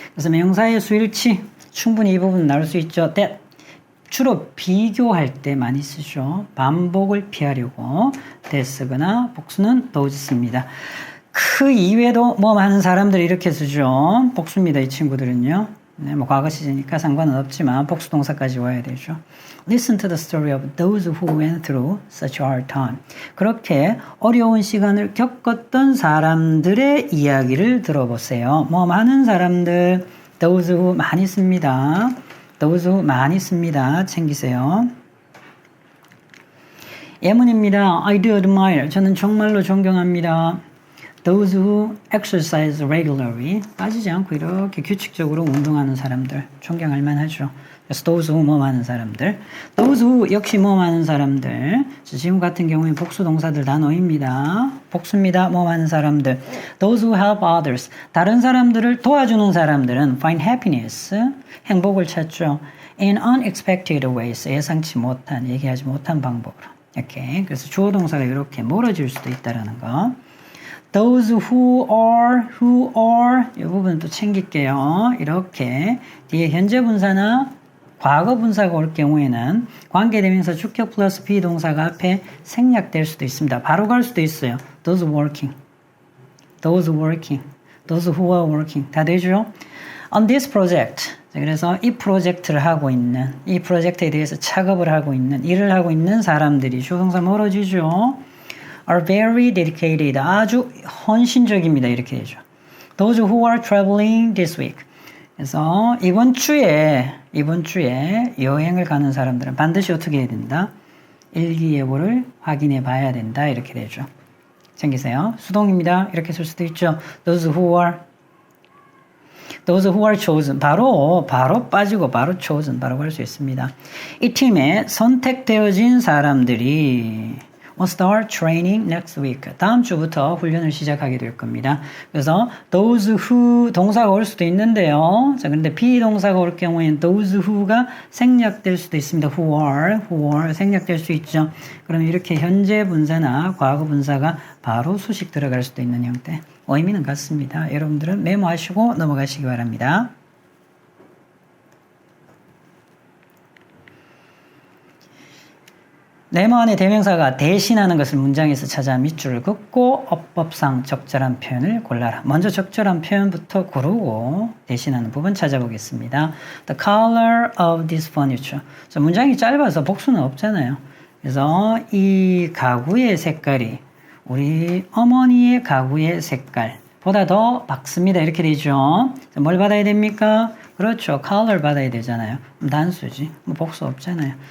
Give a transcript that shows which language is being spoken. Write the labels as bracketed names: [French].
[Korean] 그래서 명사의 수일치 충분히 이 부분 나올 수 있죠. that 주로 비교할 때 많이 쓰죠. 반복을 피하려고 that 쓰거나 복수는 those 씁니다. 그 이외에도 뭐 많은 사람들이 이렇게 쓰죠. 복수입니다. 이 친구들은요. 네, 뭐 과거 시제니까 상관은 없지만 복수 동사까지 와야 되죠. [English] Listen to the story of those who went through such hard time. [Korean] 그렇게 어려운 시간을 겪었던 사람들의 이야기를 들어보세요. 뭐 많은 사람들, those who 많이 씁니다. those who 많이 씁니다. 챙기세요. 예문입니다. [English] I do admire. [Korean] 저는 정말로 존경합니다. [English] those who exercise regularly. [Korean] 빠지지 않고 이렇게 규칙적으로 운동하는 사람들. 존경할 만하죠. 그래서 those who 뭐 많은 사람들. those who 역시 뭐 많은 사람들. 지금 같은 경우에 복수 동사들 단어입니다. 복수입니다. 뭐 많은 사람들. [English] those who help others. [Korean] 다른 사람들을 도와주는 사람들은 [English] find happiness. [Korean] 행복을 찾죠. [English] in unexpected ways. [Korean] 예상치 못한, 얘기하지 못한 방법으로. 이렇게. 그래서 주어 동사가 이렇게 멀어질 수도 있다라는 거. [English] those who are [Korean] 이 부분 또 챙길게요. 이렇게 뒤에 현재 분사나 과거 분사가 올 경우에는 관계대명사 주격 플러스 비동사가 앞에 생략될 수도 있습니다. 바로 갈 수도 있어요. [English] those working, those who are working 다 되죠? on this project. [Korean] 그래서 이 프로젝트를 하고 있는, 이 프로젝트에 대해서 작업을 하고 있는, 일을 하고 있는 사람들이 주동사 멀어지죠. [English] are very dedicated. [Korean] 아주 헌신적입니다. 이렇게 되죠. [English] those who are traveling this week. [Korean] 그래서 이번 주에 여행을 가는 사람들은 반드시 어떻게 해야 된다? 일기예보를 확인해 봐야 된다. 이렇게 되죠. 챙기세요. 수동입니다. 이렇게 쓸 수도 있죠. [English] those who are chosen. [Korean] 바로 빠지고 바로 chosen. 바로 갈 수 있습니다. 이 팀에 선택되어진 사람들이 [English] will start training next week. [Korean] 다음 주부터 훈련을 시작하게 될 겁니다. 그래서 those who 동사가 올 수도 있는데요. 자, 근데 비동사가 올 경우에는 those who가 생략될 수도 있습니다. who are 생략될 수 있죠. 그러면 이렇게 현재 분사나 과거 분사가 바로 수식 들어갈 수도 있는 형태. 의미는 같습니다. 여러분들은 메모하시고 넘어가시기 바랍니다. 네모 안에 대명사가 대신하는 것을 문장에서 찾아 밑줄을 긋고 어법상 적절한 표현을 골라라. 먼저 적절한 표현부터 고르고 대신하는 부분 찾아보겠습니다. [English] The color of this furniture. [Korean] 자, 문장이 짧아서 복수는 없잖아요. 그래서 이 가구의 색깔이 우리 어머니의 가구의 색깔보다 더 밝습니다. 이렇게 되죠. 자, 뭘 받아야 됩니까? 그렇죠. color 받아야 되잖아요. 단수지. 뭐 복수 없잖아요.